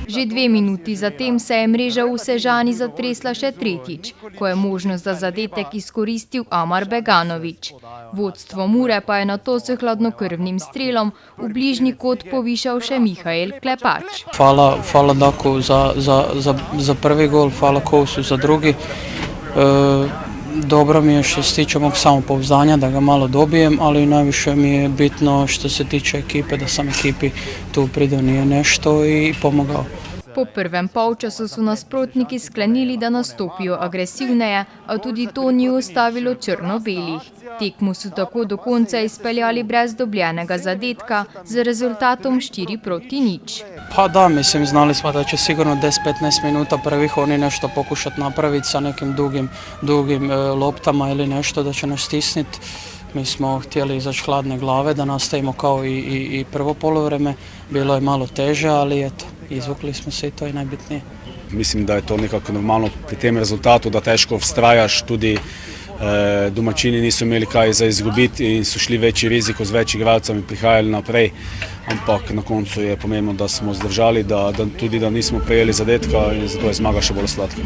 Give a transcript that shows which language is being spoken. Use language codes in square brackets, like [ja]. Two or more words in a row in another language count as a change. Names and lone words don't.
[sl] Že 2 minuti zatem se je mreža v Sežani zatresla še tretjič, ko je možnost za zadetek izkoristil Amar Beganović. Vodstvo Mure pa je nato s hladnokrvnim strelom v bližnji kot povišal še Mihael Klepač. [hr] Hvala Daku za prvi gol, hvala Kovsu za drugi. Dobro mi je što se tiče mog samopouzdanja, da ga malo dobijem, ali najviše mi je bitno što se tiče ekipe, da sam ekipi tu pridonio nešto i pomogao. [sl] Po prvem polčasu so nasprotniki sklenili, da nastopijo agresivneje, a tudi to ni ustavilo črno-belih. Tekmo so tako do konca izpeljali brez dobljenega zadetka z rezultatom 4-0. [hr] Pa da, mislim, znali smo da će sigurno 10-15 minuta prvih oni nešto pokušati napraviti sa nekim dugim loptama ili nešto da će nas stisniti. Mi smo htjeli izaći hladne glave, da nastavimo kao i prvo poluvreme. Bilo je malo teže, ali eto, izvukli smo se i to je najbitnije. [sl] Mislim, da je to nekako normalno pri tem rezultatu, da težko vztrajaš, tudi domačini niso imeli kaj za izgubiti in so šli večji rizik z več igralcami, prihajali naprej. ampak na koncu je pomembno, da smo zdržali, tudi da nismo prejeli zadetka in zato je zmaga še bolj sladka.